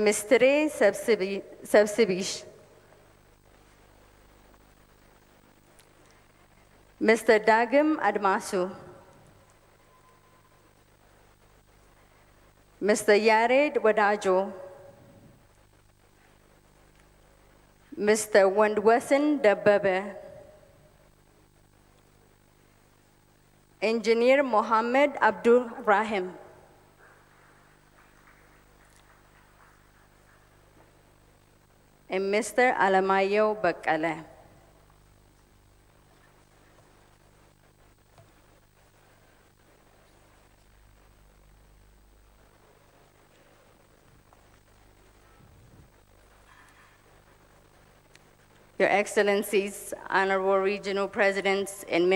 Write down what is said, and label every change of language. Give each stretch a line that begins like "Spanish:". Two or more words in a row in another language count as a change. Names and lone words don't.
English: Mistre Sabsibish. Mr. Dagim Admasu. Mr. Yared Wadajo. Mr. Wandwessen Dabebe. Engineer Mohammed Abdul Rahim. And Mr. Alamayo Bakale. Your Excellencies, Honorable Regional Presidents and